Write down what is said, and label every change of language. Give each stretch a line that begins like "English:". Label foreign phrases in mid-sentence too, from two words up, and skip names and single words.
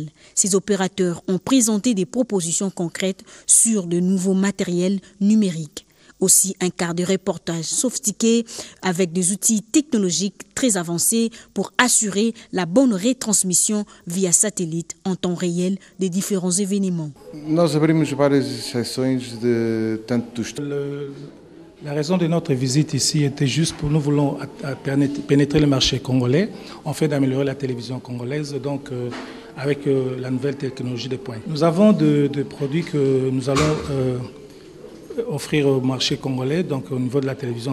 French: Ces opérateurs ont présenté des propositions concrètes sur de nouveaux matériels numériques. Aussi un quart de reportage sophistiqué avec des outils technologiques très avancés pour assurer la bonne retransmission via satellite en temps réel des différents événements.
Portuguese: Nós abrimos várias sessões de tanto
French: La raison de notre visite ici était juste pour nous voulons pénétrer le marché congolais, en fait d'améliorer la télévision congolaise, donc avec la nouvelle technologie de pointe. Nous avons des produits que nous allons offrir au marché congolais, donc au niveau de la télévision.